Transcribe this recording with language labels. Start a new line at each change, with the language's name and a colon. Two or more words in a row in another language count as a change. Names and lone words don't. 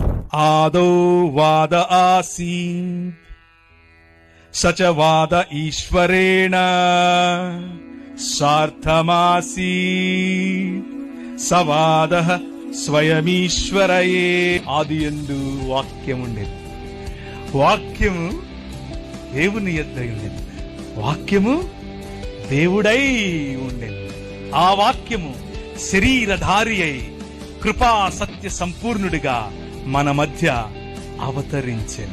Sanskrit: आदौ वाद आसीत् स च वाद ईश्वरेण सार्थमासीत् स वादः స్వయమీశ్వరయే.
Telugu: ఆదియందు వాక్యముండెను, వాక్యము దేవుని యొద్ద ఉండెను, వాక్యము దేవుడై ఉండెను. ఆ వాక్యము శరీరధారి అయి కృపా సత్య సంపూర్ణుడిగా మన మధ్య అవతరించెను.